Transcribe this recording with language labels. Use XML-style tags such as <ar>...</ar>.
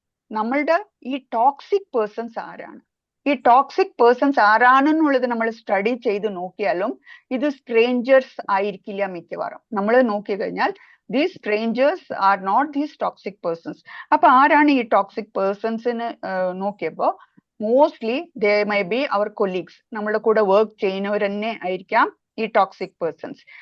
<ml>നമ്മളുടെ ഈ toxic persons ആരാണ്? ഈ ടോക്സിക് പേഴ്സൺസ് ആരാണെന്നുള്ളത് നമ്മൾ സ്റ്റഡി ചെയ്ത് നോക്കിയാലും ഇത് സ്ട്രേഞ്ചേഴ്സ് ആയിരിക്കില്ല മിക്കവാറും. നമ്മൾ നോക്കി കഴിഞ്ഞാൽ</ml> <en>these strangers are not these toxic persons.</en> <ml>അപ്പൊ ആരാണ് ഈ ടോക്സിക് പേഴ്സൺസിന് നോക്കിയപ്പോ mostly</ml> <en>they may be our colleagues.</en> <ml>നമ്മുടെ കൂടെ വർക്ക് ചെയ്യുന്നവർ തന്നെ ആയിരിക്കാം ഈ ടോക്സിക് പേഴ്സൺസ്.</ml>